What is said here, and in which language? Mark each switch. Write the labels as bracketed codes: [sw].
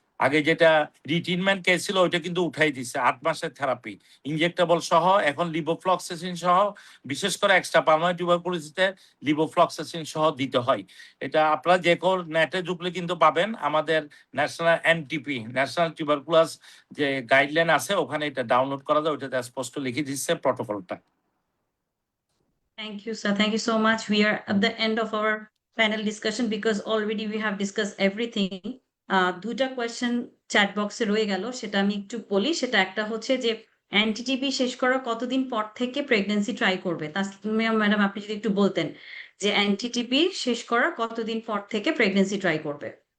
[bn] আগে যেটা রিট্রিটমেন্ট কেস ছিল ওইটা কিন্তু উঠাই দিচ্ছে, 8 মাসের থেরাপি ইনজেক্টেবল সহ, এখন লিভোফ্লক্সাসিন সহ, বিশেষ করে এক্সট্রা পালমোনারি টিউবারকুলোসিসে লিভোফ্লক্সাসিন সহ দিতে হয়। এটা আপনারা যে কোন নেটে ঢুকলে কিন্তু পাবেন, আমাদের ন্যাশনাল এনটিপি, ন্যাশনাল টিউবারকুলাস যে গাইডলাইন আছে, ওখানে এটা ডাউনলোড করা যায়, ওইটাতে স্পষ্ট লিখে দিচ্ছে প্রটোকলটা। [en] Thank you, sir. Thank you so much. We are at the end of our panel discussion because already we have discussed everything. [bn] দুটা কোয়েশ্চেন চ্যাট বক্সে রয়ে গেল, সেটা আমি একটু বলি। সেটা একটা হচ্ছে যে অ্যান্টিটিবি শেষ করার কতদিন পর থেকে প্রেগন্যান্সি ট্রাই করবে? তাসলিমা ম্যাডাম, আপনি যদি একটু বলতেন যে অ্যান্টিটিবি শেষ করার কতদিন পর থেকে প্রেগন্যান্সি ট্রাই করবে?